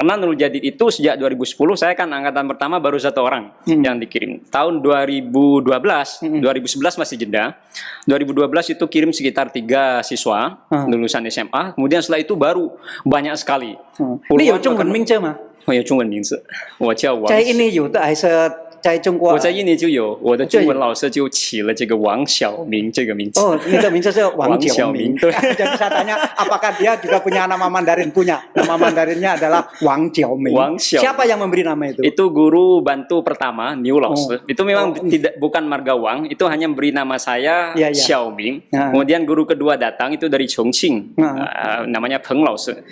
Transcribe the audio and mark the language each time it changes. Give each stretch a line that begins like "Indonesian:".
Indonesian: Karena Nurul Jadid itu sejak 2010, saya kan angkatan pertama baru 1 orang yang dikirim. Tahun 2011 masih jeda. 2012 itu kirim sekitar 3 siswa lulusan SMA. Kemudian setelah itu baru banyak sekali. Ini
Chinese: 有中文名字吗？我有中文名字，我叫王。在印尼有的还是在中国？我在印尼就有，我的中文老师就起了这个王小明这个名字。 Oh,
Indonesian: ini
Chinese: 名字是王九明。对。
Indonesian: Jadi saya tanya, apakah dia juga punya nama Mandarin? Punya. Nama Mandarinnya adalah Wang Jiaoming. Wang Xiaoming. Siapa yang memberi nama itu? Itu guru bantu pertama, Niu Laoshi. Itu memang bukan marga Wang, itu hanya beri nama saya Xiaoming. Kemudian guru kedua datang itu dari Chongqing, namanya Peng Laoshi.